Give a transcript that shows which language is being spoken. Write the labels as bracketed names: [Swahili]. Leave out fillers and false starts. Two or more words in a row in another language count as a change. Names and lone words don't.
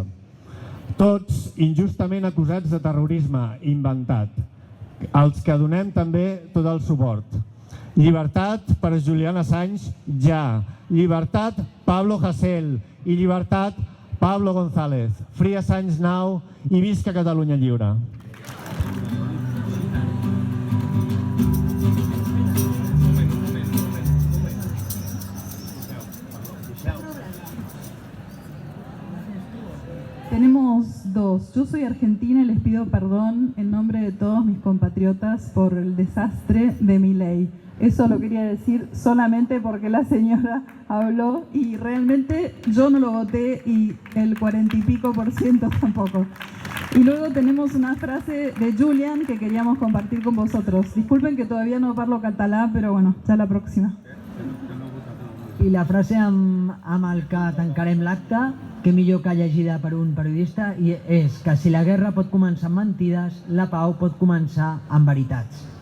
[Catalan] Tots injustament acusats de terrorisme inventat, als que donem també tot el suport. Llibertat per Julian Assange, ja. Llibertat Pablo Hasél i llibertat Pablo González. [English] Free Assange now [Catalan] i visca Catalunya lliure. [Spanish] Tenemos dos. Yo soy argentina y les pido perdón en nombre de todos mis compatriotas por el desastre de Milei. Eso lo quería decir solamente porque la señora habló y realmente yo no lo voté y el 40 y pico % tampoco. Y luego tenemos una frase de Julian que queríamos compartir con vosotros. Disculpen que todavía no [Catalan] parlo català, [Spanish] pero bueno, ya la próxima. [Catalan] I la frase amb el que tancarem l'acte, que millor que llegida per un periodista, i és que si la guerra pot començar amb mentides, la pau pot començar amb veritats.